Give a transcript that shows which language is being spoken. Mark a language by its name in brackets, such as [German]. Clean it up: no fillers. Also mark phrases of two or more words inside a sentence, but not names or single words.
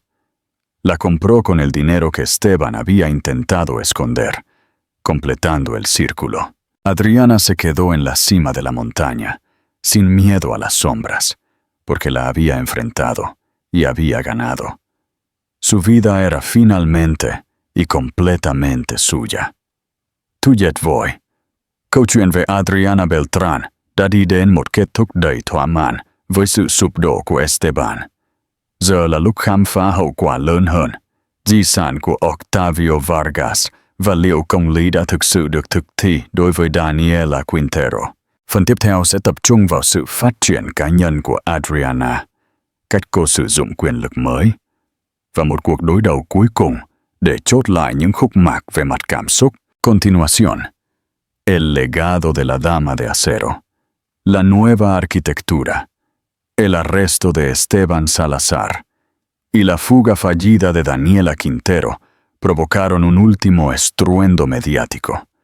[Spanish] La compró con el dinero que Esteban había intentado esconder, completando el círculo. Adriana se quedó en la cima de la montaña, sin miedo a las sombras, porque la había enfrentado y había ganado. Su vida era finalmente y completamente suya. [Vietnamese] Tuyet voi. Câu về Adriana Beltrán đã đi đến một kết thúc đầy thỏa mãn với sự sụp đổ của Esteban. Giờ là lúc khám phá hậu quả lớn hơn, di sản của Octavio Vargas và liệu công lý đã thực sự được thực thi đối với Daniela Quintero. Phần tiếp theo sẽ tập trung vào sự phát triển cá nhân của Adriana, cách cô sử dụng quyền lực mới, và một cuộc đối đầu cuối cùng để chốt lại những khúc mắc về mặt cảm xúc. [Spanish] Continuación. El legado de la Dama de Acero. La nueva arquitectura. El arresto de Esteban Salazar y la fuga fallida de Daniela Quintero provocaron un último estruendo mediático.